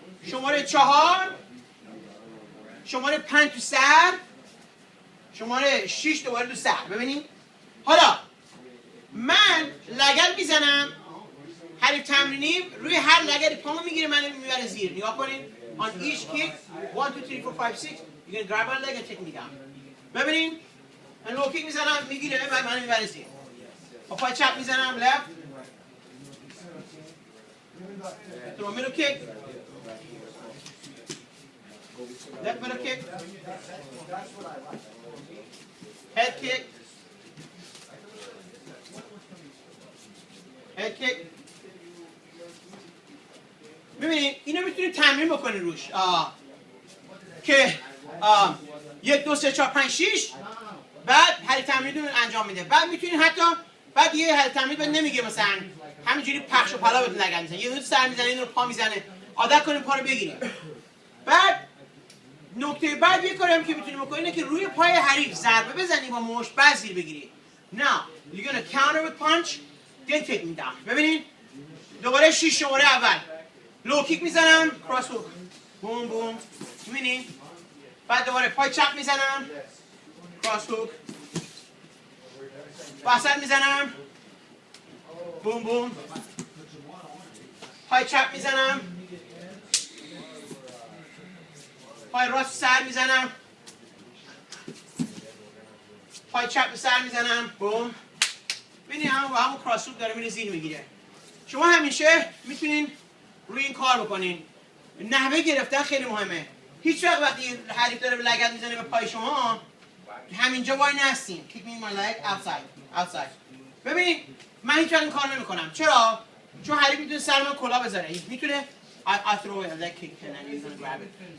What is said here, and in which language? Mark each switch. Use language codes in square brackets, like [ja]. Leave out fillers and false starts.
[fa] شماره 4 شماره 5 تو سر. شماره 6 دوباره تو سر. ببینید حالا من لگد میزنم حریف تمرینی روی هر لگدی پامو میگیره منو میبره زیر. نگاه کنین [en] on each kick 1 2 3 4 5 6 you can grab my leg and take me down. [fa] ببینین من لو کیک میزنم میگیره بعد منو میبره زیر. با پای چپ میزنم [en] left throw middle kick left middle kick head kick head kick. [fa] ببینید اینو میتونید تمرین بکنید روش که 1 2 3 4 5 6 بعد حریف تمرینتون انجام میده. بعد میتونید حتی بعد یه حریف تمرین بعد نمیگه مثلا همینجوری پخش و پلا بهتون لگد میزنه یه دونه سر میزنه یه دونه پا میزنه عادت کنید پا رو بگیرید. بعد نکته بعد یه کاری هم که میتونید بکنید اینه که روی پای حریف ضربه بزنید با مشت بعد زیر بگیرید. [en] Now you're gonna counter with punch then take me down. [fa] ببینید دوباره 6 شماره اول لو کیک میزنم کراس هوک بوم بوم میبینید. بعد دوباره پای چپ میزنم کراس هوک وسط میزنم بوم بوم پای چپ میزنم پای راست سر میزنم پای چپ سر میزنم بوم. ببینید همون کراس هوک داره میره زیر میگیره. شما همیشه میتونین روی این کار بکنین. نحوه گرفتن خیلی مهمه. هیچ وقت وقتی حریف داره لگد میزنه به پای شما همینجا وای نستین. [en] Kick me in my leg outside. [fa] ببینید من هیچ وقت این کار نمیکنم. چرا؟ چون حریف میتونه سر من کلا بزنه. میتونه [en] I throw a leg kick and then he's gonna grab it.